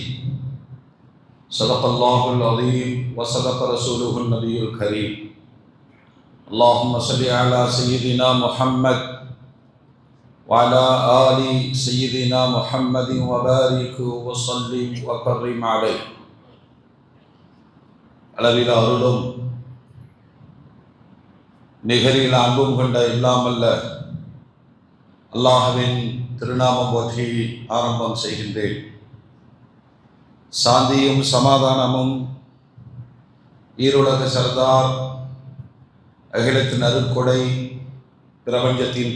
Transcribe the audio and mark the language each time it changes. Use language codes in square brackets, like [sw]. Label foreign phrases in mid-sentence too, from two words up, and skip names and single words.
[ar] صدق الله العظيم وصدق رسوله النبي الكريم. اللهم صل على سيدنا محمد وعلى آل سيدنا محمد وبارك وسلم وكرم عليه. [ta] அளவில் அருளும் நிகரில் அன்பும் கொண்ட இல்லாமல்ல அல்லாஹ்வின் திருநாமம் போற்றி ஆரம்பம் செய்கின்றேன். சாந்தியும் சமாதானமும் ஈருலக சர்தார், அகிலத்தின் அருட்கொடை, பிரபஞ்சத்தின்